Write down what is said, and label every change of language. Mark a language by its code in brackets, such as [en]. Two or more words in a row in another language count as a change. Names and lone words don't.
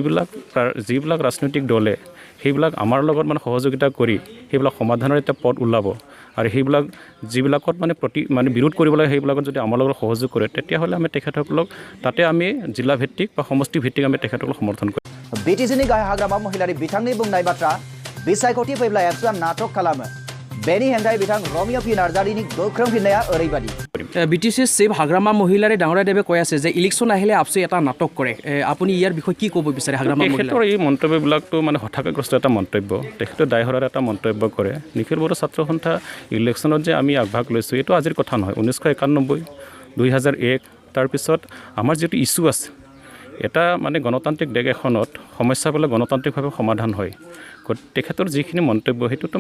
[as] যিবিলাক ৰাজনৈতিক দলে সেইবিলাক আমাৰ লগত মানে সহযোগিতা কৰি সেইবিলাক সমাধানৰ এটা পথ ওলাব আৰু সেইবিলাক যিবিলাকত মানে বিৰোধ কৰিব লাগে সেইবিলাকত যদি আমাৰ লগত সহযোগ কৰে তেতিয়াহ'লে আমি তেখেতসকলক তাতে আমি জিলা ভিত্তিক বা সমষ্টি ভিত্তিক আমি তেখেতসকলক সমৰ্থন কৰিম [brx] BTCनि गाहाय हाग्रामा महिलारि बिथांनि बुंनाय बाथ्रा बिसायख'थि फैब्ला एबसुआ नाटक खालामो बेनि हेंथायै बिथां रमिय' पि नार्जारीनि गोख्रों फिननाया ओरैबायदि [as] BTC চিফ হাগ্ৰামা মহিলাৰে ডাঙৰীয়াদেৱে কৈ আছে যে ইলেকশ্যন আহিলে আপচে এটা নাটক কৰে আপুনি ইয়াৰ বিষয়ে কি ক'ব বিচাৰে হাগ্ৰামা মহিলা তেখেতৰ এই মন্তব্যবিলাকতো মানে হঠাৎগ্ৰস্ত এটা মন্তব্য তেখেতে দায়হৰাৰ এটা মন্তব্য কৰে নিখিল বড়ো ছাত্ৰ সন্থা ইলেকশ্যনত যে আমি আগভাগ লৈছোঁ এইটো আজিৰ কথা নহয় 1991 2001 তাৰপিছত আমাৰ যিটো ইছ্যু আছে এটা মানে গণতান্ত্ৰিক দেশ এখনত সমস্যাবিলাক গণতান্ত্ৰিকভাৱে সমাধান হয় তেখেতৰ যিখিনি মন্তব্য সেইটোতো